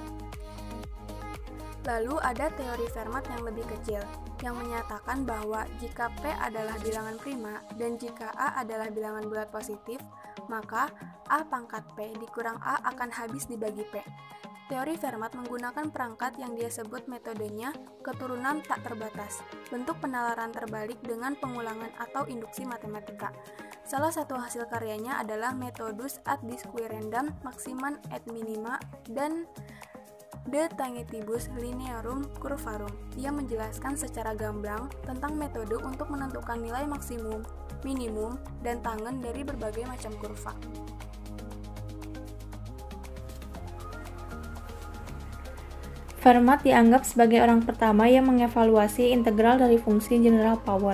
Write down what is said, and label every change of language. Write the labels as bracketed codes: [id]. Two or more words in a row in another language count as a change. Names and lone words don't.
[id] Lalu ada teori Fermat yang lebih kecil, yang menyatakan bahwa jika P adalah bilangan prima dan jika A adalah bilangan bulat positif, maka A pangkat P dikurang A akan habis dibagi P. Teori Fermat menggunakan perangkat yang dia sebut metodenya keturunan tak terbatas, bentuk penalaran terbalik dengan pengulangan atau induksi matematika. Salah satu hasil karyanya adalah metodus ad disquirendum maximum et minima dan de tangentibus linearum curvarum. Ia menjelaskan secara gamblang tentang metode untuk menentukan nilai maksimum, minimum, dan tangen dari berbagai macam kurva. Fermat dianggap sebagai orang pertama yang mengevaluasi integral dari fungsi [en] general power.